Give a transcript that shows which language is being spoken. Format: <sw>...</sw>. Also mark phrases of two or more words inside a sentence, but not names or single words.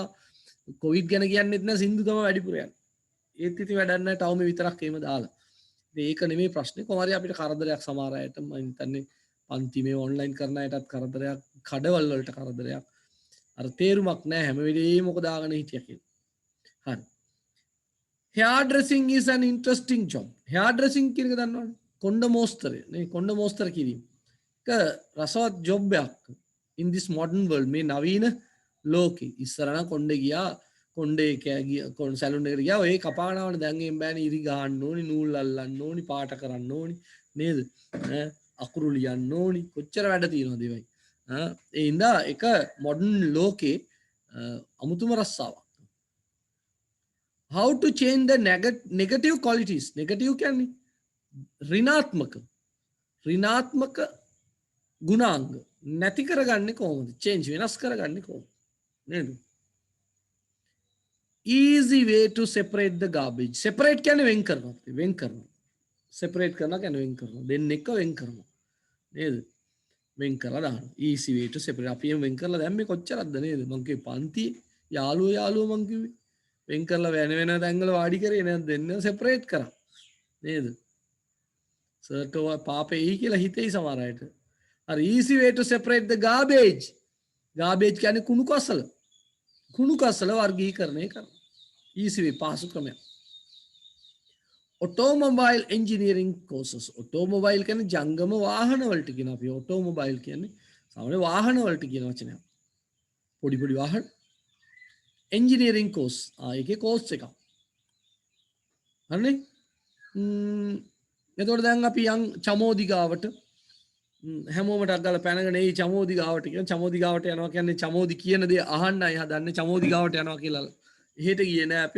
<si>කොවිඩ් ගැන කියන්නෙත් නෑ සින්දු තමයි වැඩිපුර යන්නේ. ඒත් ඉතින් වැඩක් නැහැ ටවුමේ විතරක් එහෙම දාලා. ඒක නෙමෙයි ප්‍රශ්නේ. කොහොම හරි අපිට කරදරයක් සමහර අයට මම හිතන්නේ පන්ති මේ ඔන්ලයින් කරන අයටත් කරදරයක්, කඩවල වලට කරදරයක්. අර තේරුමක් නැහැ හැම වෙලේම මොකද දාගෙන හිටියා කියලා. හරි.</si> <en>Hair dressing is an interesting job. Hair dressing</en> <si>කියන එක දන්නවනේ. කොණ්ඩ මෝස්තරය නේ කොණ්ඩ මෝස්තර කිරීම. ඒක රසවත් ජොබ් එකක්.</si> <en>In this modern world</en> <si>මේ නවීන ලෝකේ ඉස්සර නම් කොණ්ඩේ ගියා කොණ්ඩේ කොණ්ඩ සැලුන් එකට ගියා ඔය කපානවනේ දැන් එම් බෑනේ ඉරි ගහන්න ඕනි නූල් අල්ලන්න ඕනි පාට කරන්න ඕනි නේද? අකුරු ලියන්න ඕනි කොච්චර වැඩ තියෙනවද ඒවයි. ඒ ඉඳා එක මොඩර්න් ලෝකේ අමුතුම රස්සාවක්.</si> <en>How to change the negative qualities.</en> <si>Negative කියන්නේ ඍණාත්මක ගුණාංග නැති කරගන්නේ කොහොමද? change වෙනස් කරගන්නේ කොහොමද? නේද?</si> <en>Easy way to separate the garbage.</en> <si>Separate කියන්නේ වෙන් කරනවා. Separate කරනවා කියන්නේ වෙන් කරනවා. දෙන්නෙක්ව වෙන් කරනවා. නේද? වෙන් කරලා දානවා.</si> <en>Easy way to separate.</en> <si>අපි වෙන් කරලා දැම්මේ කොච්චරක්ද නේද? මං කිව්වේ පන්තියේ යාළුවෝ මං කිව්වේ. වෙන් කරලා වෙන තැන්වල වාඩි කරේ නේද? දෙන්න separate කරා. නේද? සර්ට පාපේ කියලා හිතෙයි සමහර අයට. හරි</si> <en>easy way to separate the garbage.</en> <si>Garbage කියන්නේ කුණු කසල වර්ගීකරණය කරනවා.</si> <en>easy way</en> <si>පාසු ක්‍රමයක්.</si> <en>Automobile engineering courses.</en> <si>Automobile කියන්නේ ජංගම වාහන වලට කියන අපි automobile කියන්නේ සාමාන්‍ය වාහන වලට කියන වචනයක්. පොඩි වාහන.</si> <en>engineering course.</en> <si>ඒකේ course එකක්. හරිනේ? එතකොට දැන් අපි යන් චමෝදිගාවට හැමෝම ටක් ගාලා පැනගෙන ඒ චමෝදිගාවට කියන චමෝදිගාවට යනවා කියන්නේ චමෝදි කියන දේ අහන්නයි හදන්නේ චමෝදිගාවට යනවා කියලා එහෙට ගියේ නෑ අපි.</si>